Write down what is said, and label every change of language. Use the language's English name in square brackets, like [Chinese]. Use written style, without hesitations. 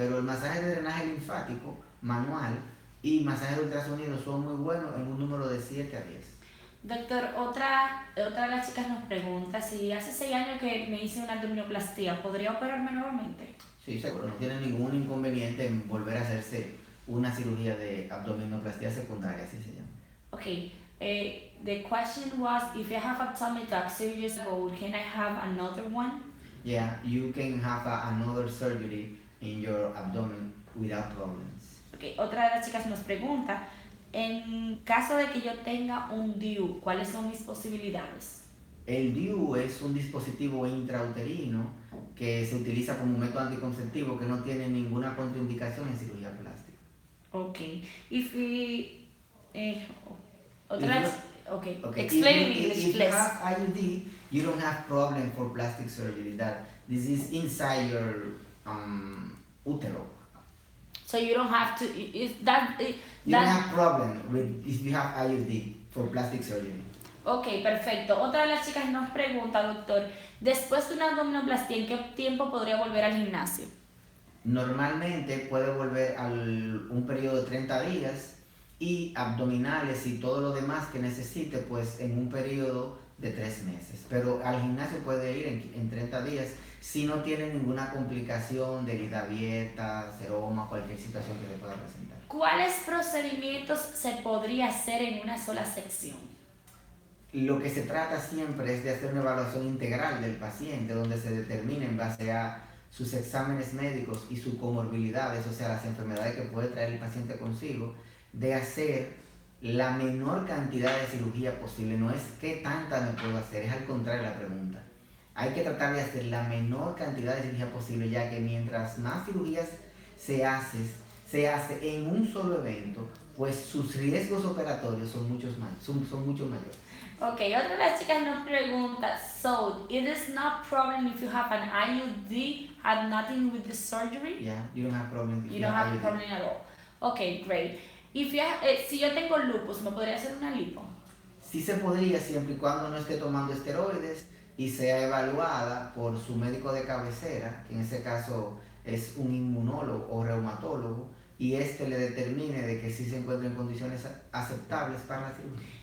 [Spanish] Pero el masaje de drenaje linfático manual y masaje de ultrasonido son muy buenos en un número de 7 a 10. Doctor, otra de las chicas nos pregunta si hace 6 años que me hice una abdominoplastia, ¿podría operarme nuevamente? Sí, seguro, no tiene ningún inconveniente en volver a hacerse una cirugía de abdominoplastia secundaria, así se llama. [English] Okay, the question was if I have a tummy tuck 6 years ago, can I have another one? Yeah, you can have another surgery in your abdomen without problems. [Spanish] Okay, otra de las chicas nos pregunta, en caso de que yo tenga un DIU, ¿cuáles son mis posibilidades? El DIU es un dispositivo intrauterino que se utiliza como método anticonceptivo que no tiene ninguna contraindicación en cirugía plástica. [English] Okay, if we, okay, Okay. explain in English, if please. you have IUD, you don't have problem for plastic surgery. That this is inside your utero. So you don't have to, You don't have problem with if you have IUD for plastic surgery. [Spanish] Ok, perfecto. Otra de las chicas nos pregunta, doctor, después de una abdominoplastia, ¿en qué tiempo podría volver al gimnasio? Normalmente puede volver a un periodo de 30 días y abdominales y todo lo demás que necesite, pues en un periodo de 3 meses. Pero al gimnasio puede ir en 30 días si no tiene ninguna complicación de herida abierta, seroma, cualquier situación que le pueda presentar. ¿Cuáles procedimientos se podría hacer en una sola sección? Lo que se trata siempre es de hacer una evaluación integral del paciente, donde se determine en base a sus exámenes médicos y sus comorbilidades, o sea, las enfermedades que puede traer el paciente consigo, de hacer la menor cantidad de cirugía posible. No es qué tanta me puedo hacer, es al contrario la pregunta. Hay que tratar de hacer la menor cantidad de cirugía posible, ya que mientras más cirugías se hace en un solo evento, pues sus riesgos operatorios son son mucho mayores. Ok, otra de las chicas nos pregunta, [English] so it is not problem if you have an IUD, had nothing with the surgery? Yeah, you don't have problem. You don't have problem at all. Ok, great. If you [Spanish] si yo tengo lupus, ¿me podría hacer una lipo? Sí se podría, siempre y cuando no esté tomando esteroides y sea evaluada por su médico de cabecera, que en ese caso es un inmunólogo o reumatólogo, y este le determine de que sí se encuentra en condiciones aceptables para la cirugía.